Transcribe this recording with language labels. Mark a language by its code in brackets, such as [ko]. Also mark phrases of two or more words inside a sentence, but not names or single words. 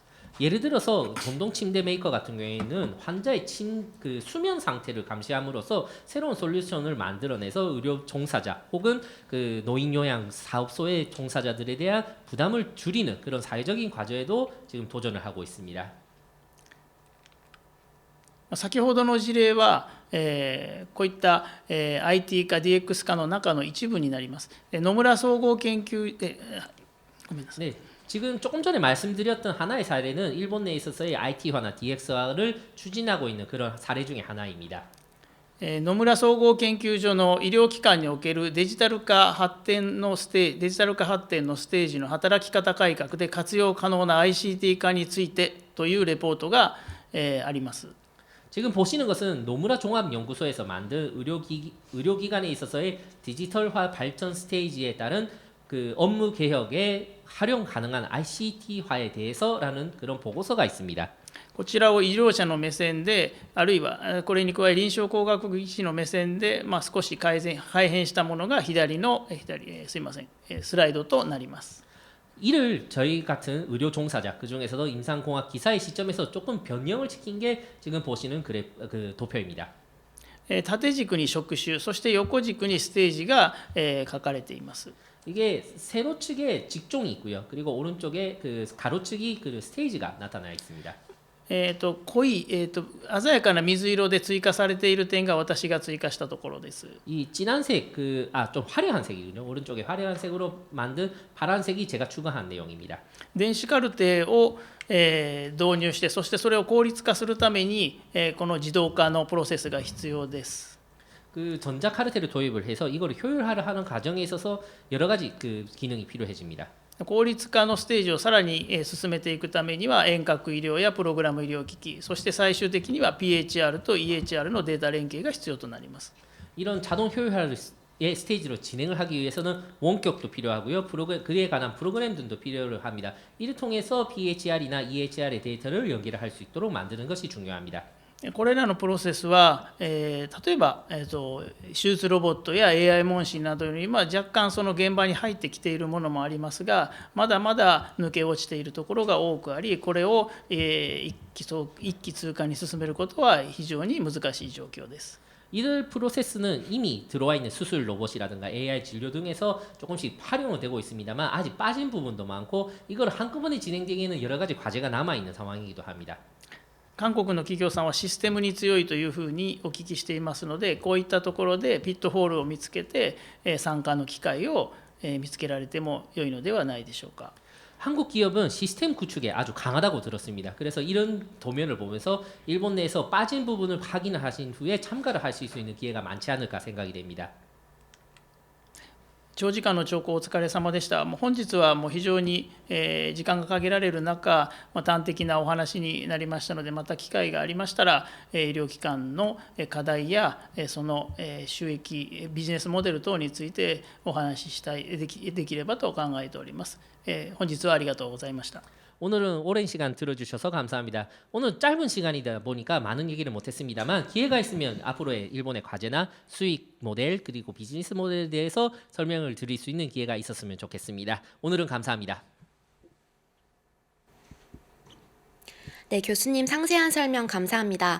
[ko] 예를 들어서 전동 침대 메이커 같은 경우에는 환자의 수면 상태를 감시함으로써 새로운 솔루션을 만들어내서 의료 종사자 혹은 노인 요양 사업소의 종사자들에 대한 부담을 줄이는 그런 사회적인 과제에도 지금 도전을 하고 있습니다. [ja] 先ほどの事例は、こういった、IT 化 DX 化の中の一部になります。野村総合研究ごめんなさい。 [ko] 네, 지금 조금 전에 말씀드렸던 하나의 사례는 일본 내에 있어서의 IT화나 DX화를 추진하고 있는 그런 사례 중에 하나입니다. [ja] 野村総合研究所の医療機関におけるデジタル化発展のステージの働き方改革で活用可能な ICT 化についてというレポートが、あります。 [ko] 지금 보시는 것은 노무라 종합연구소에서 만든 의료기관에 있어서의 디지털화 발전 스테이지에 따른 그 업무 개혁에 활용 가능한 ICT화에 대해서라는 그런 보고서가 있습니다. [ja] こちらを医療者の目線で、あるいはこれに加え臨床工学技師の目線で、少し改変したものがすいません、スライドとなります。 [ko] 이를 저희 같은 의료 종사자 그 중에서도 임상공학 기사의 시점에서 조금 변형을 시킨 게 지금 보시는 그 도표입니다. [ja] 縦軸に職種、そして横軸にステージが書かれています。 [ko] 이게 세로측에 직종이 있고요. 그리고 오른쪽에 그 가로측이 그 스테이지가 나타나 있습니다. [ja] 濃い、鮮やかな水色で追加されている点が私が追加したところです。 [ko] 이 진한색 좀 화려한 색이군요. 오른쪽에 화려한 색으로 만든 파란색이 제가 추가한 내용입니다. [ja] 電子カルテを導入して、そしてそれを効率化するためにこの自動化のプロセスが必要です。 [ko] 그 전자 카르텔을 도입을 해서 이걸 효율화하는 과정에 있어서 여러 가지 그 기능이 필요해집니다. [ja] 効率化のステージをさらに進めていくためには遠隔医療やプログラム医療機器、そして最終的には PHR と EHR のデータ連携が必要となります。 [ko] 이런 자동 효율화의 스테이지로 진행을 하기 위해서는 원격도 필요하고요. 그에 관한 프로그램 등도 필요를 합니다. 이를 통해서 PHR이나 EHR의 데이터를 연결을 할 수 있도록 만드는 것이 중요합니다. [ja] これらのプロセスは、例えば、手術ロボットや AI 問診などより若干その現場に入ってきているものもありますが、まだまだ抜け落ちているところが多くあり、これを、一気通過に進めることは非常に難しい状況です。 [ko] 이들 프로세스는 이미 들어와 있는 수술 로봇이라든가 AI 진료 등에서 조금씩 활용은 되고 있습니다만 아직 빠진 부분도 많고 이걸 한꺼번에 진행되기에는 여러 가지 과제가 남아 있는 상황이기도 합니다. [ja] 韓国の企業さんはシステムに強いというふうにお聞きしていますので、こういったところでピットホールを見つけて参加の機会を見つけられても良いのではないでしょうか。 [ko] 한국 기업은 시스템 구축에 아주 강하다고 들었습니다. 그래서 이런 도면을 보면서 일본 내에서 빠진 부분을 확인을 하신 후에 참가를 하실 수 있는 기회가 많지 않을까 생각이 됩니다. [ja] 長時間の聴講お疲れ様でした。本日は非常に時間が限られる中、端的なお話になりましたので、また機会がありましたら、医療機関の課題やその収益、ビジネスモデル等についてお話ししたいできればと考えております。本日はありがとうございました。 [ko] 오늘은 오랜 시간 들어주셔서 감사합니다. 오늘 짧은 시간이다 보니까 많은 얘기를 못했습니다만 기회가 있으면 앞으로의 일본의 과제나 수익 모델 그리고 비즈니스 모델에 대해서 설명을 드릴 수 있는 기회가 있었으면 좋겠습니다. 오늘은 감사합니다. 네, 교수님 상세한 설명 감사합니다.